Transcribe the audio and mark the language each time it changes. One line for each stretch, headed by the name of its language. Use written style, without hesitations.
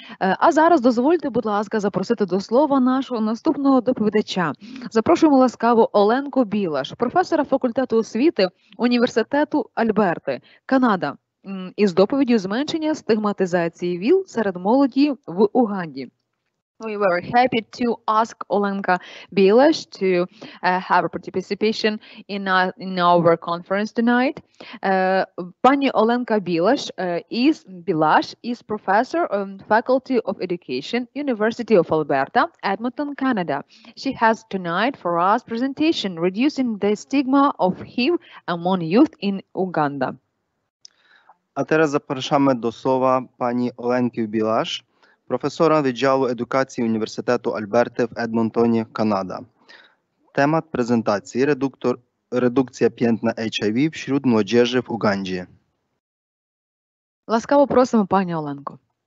Ukrainian: А зараз дозвольте, будь ласка, запросити до слова нашого наступного доповідача. Запрошуємо ласкаво Оленку Білаш, професора факультету освіти університету Альберти, Канада, із доповіддю зменшення стигматизації ВІЛ серед молоді в Уганді.
English: We were happy to ask Olenka Bilash to have a participation in our conference tonight. Pani Olenka Bilash is professor of Faculty of Education, University of Alberta, Edmonton, Canada. She has tonight for us presentation Reducing the Stigma of HIV among Youth in Uganda.
Polish: A teraz zapraszamy do słowa pani Olenki Bilash, profesora Wydziału Edukacji Uniwersytetu Alberty w Edmontonie, Kanada. Temat prezentacji: redukcja piętna HIV wśród młodzieży w Ugandzie.
Ukrainian: Ласкаво просимо, пані Оленко.